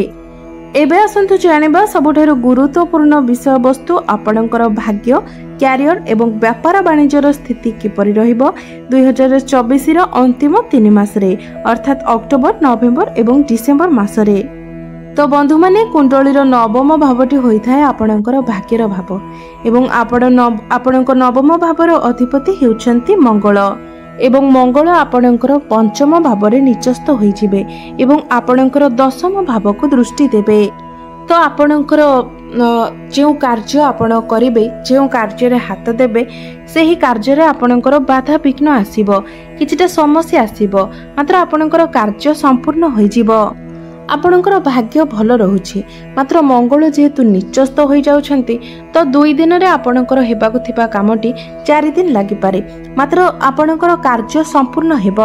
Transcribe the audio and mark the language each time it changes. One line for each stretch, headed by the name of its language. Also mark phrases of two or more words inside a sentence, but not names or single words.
Odia: ଏବେ ଆସନ୍ତୁ ଜାଣିବା ସବୁଠାରୁ ଗୁରୁତ୍ୱପୂର୍ଣ୍ଣ ବିଷୟ ବସ୍ତୁ ଆପଣଙ୍କର ଭାଗ୍ୟ, କ୍ୟାରିୟର ଏବଂ ବ୍ୟାପାର ବାଣିଜ୍ୟର ସ୍ଥିତି କିପରି ରହିବ 2024 ର ଅନ୍ତିମ 3 ମାସରେ, ଅର୍ଥାତ ଅକ୍ଟୋବର, ନଭେମ୍ବର ଏବଂ ଡିସେମ୍ବର ମାସରେ। ତ ବନ୍ଧୁ ମାନେ କୁଣ୍ଡଳୀର ନବମ ଭାବଟି ହୋଇଥାଏ ଆପଣଙ୍କର ଭାଗ୍ୟର ଭାବ ଏବଂ ଆପଣଙ୍କର ନବମ ଭାବର ଅଧିପତି ହେଉଛନ୍ତି ମଙ୍ଗଳ ଏବଂ ମଙ୍ଗଳ ଆପଣଙ୍କର ପଞ୍ଚମ ଭାବରେ ନୀଚସ୍ଥ ହୋଇଯିବେ ଏବଂ ଆପଣଙ୍କର ଦଶମ ଭାବ କୁ ଦୃଷ୍ଟି ଦେବେ। ତ ଆପଣଙ୍କର ଯୋ କାର୍ଯ୍ୟ ଆପଣ କରିବେ, ଯୋ କାର୍ଯ୍ୟ ରେ ହାତ ଦେବେ, ସେହି କାର୍ଯ୍ୟ ରେ ଆପଣଙ୍କର ବାଧା ବିଘ୍ନ ଆସିବ, କିଛିଟା ସମସ୍ୟା ଆସିବ, ମାତ୍ର ଆପଣଙ୍କର କାର୍ଯ୍ୟ ସମ୍ପୂର୍ଣ୍ଣ ହୋଇଯିବ। ଆପଣଙ୍କର ଭାଗ୍ୟ ଭଲ ରହୁଛି, ମାତ୍ର ମଙ୍ଗଳ ଯେହେତୁ ନୀଚସ୍ଥ ହୋଇ ଯାଉଛନ୍ତି ତ 2 ଦିନ ରେ ଆପଣଙ୍କର ହେବାକୁ ଥିବା କାମଟି 4 ଦିନ ଲାଗି ପାରେ, ମାତ୍ର ଆପଣଙ୍କର କାର୍ଯ୍ୟ ସମ୍ପୂର୍ଣ୍ଣ ହେବ।